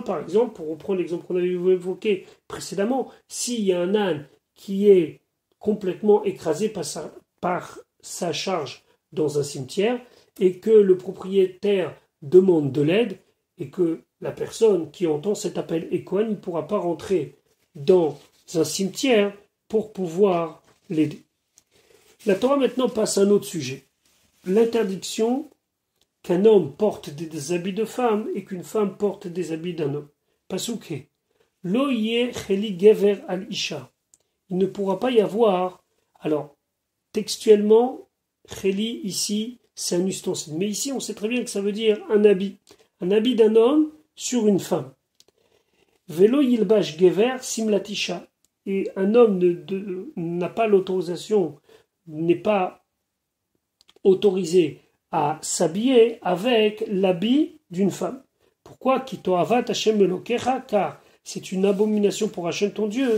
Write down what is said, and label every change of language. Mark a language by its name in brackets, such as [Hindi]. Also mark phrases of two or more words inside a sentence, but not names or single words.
[French] Par exemple, pour reprendre l'exemple qu'on avait évoqué précédemment, s'il y a un âne qui est complètement écrasé par sa charge dans un cimetière et que le propriétaire demande de l'aide et que la personne qui entend cet appel est Kohen, il ne pourra pas rentrer dans un cimetière pour pouvoir l'aider. La Torah maintenant passe à un autre sujet. L'interdiction qu'un homme porte des habits de femme et qu'une femme porte des habits d'un homme. [Hebrew] פסוק לא יהיה כלי גבר על אשה. [French] Il ne pourra pas y avoir. Alors, textuellement, cheli ici, c'est un ustensile. Mais ici, on sait très bien que ça veut dire un habit. Un habit d'un homme sur une femme. [Hebrew] ולא ילבש גבר שמלת אשה. [French] Et un homme n'a pas l'autorisation, n'est pas autorisé à s'habiller avec l'habit d'une femme. Pourquoi? [Hebrew] כי תועבת השם אלוקיך, [French] car c'est une abomination pour Hashem ton Dieu.